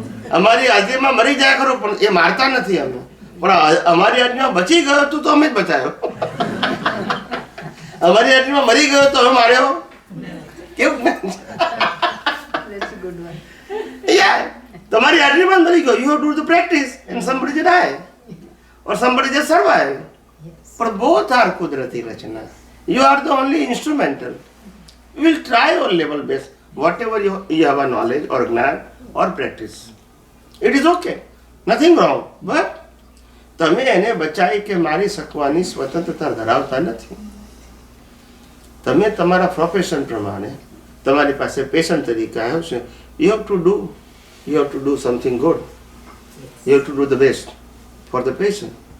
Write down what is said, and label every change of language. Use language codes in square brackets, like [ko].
[gu] અમારી હાજરીમાં મરી જાય ખરો પણ એ મારતા નથી અમે, પણ અમારી હાજરીમાં બચી ગયો તો અમે જ બચાયો. અમારી હાજરીમાં મરી ગયો તો અમે માર્યો. કેવું? તમારી હાજરીમાં મરી ગયો, [en] You have to do the practice and somebody die or somebody just survive. But both are Kudrati Rachana. You are the only instrumental. You will try your level best, whatever you have a knowledge or Gnan or practice. It is okay. Nothing wrong. [gu] But તમે એને બચાવી કે મારી શકવાની સ્વતંત્રતા ધરાવતા નથી. તમે તમારા પ્રોફેશન પ્રમાણે તમારી પાસે પેશન્ટ તરીકે આવ્યો છે. [en] You have to do something good. You have to do the best for the patient.